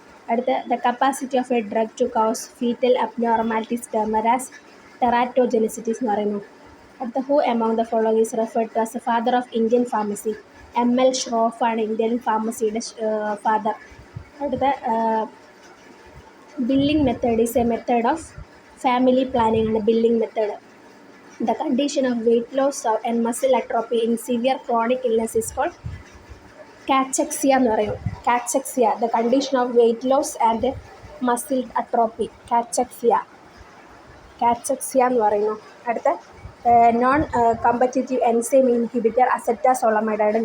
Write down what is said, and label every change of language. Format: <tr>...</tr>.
<ml>അടുത്ത</ml> <en>the capacity of a drug to cause fetal abnormalities termed as teratogenicities</en> <ml>എന്ന് പറയുന്നു. അടുത്ത</ml> <en>Who among the following is referred to as a father of Indian pharmacy?</en> <ml>ML Shroff ആണ് Indian ഫാർമസിയുടെ father. അടുത്ത</ml> <en>Billing method is a method of family planning ആണ് billing method. The condition of weight loss and muscle atrophy in severe chronic illness is called cachexia</en> <ml>എന്ന് പറയും.</ml> <en>Cachexia, the condition of weight loss and muscle atrophy.</en> <ml>Cachexia എന്ന് പറയുന്നു. അടുത്ത</ml> <en>Non competitive enzyme inhibitor acetazolamide ആണ്.</en>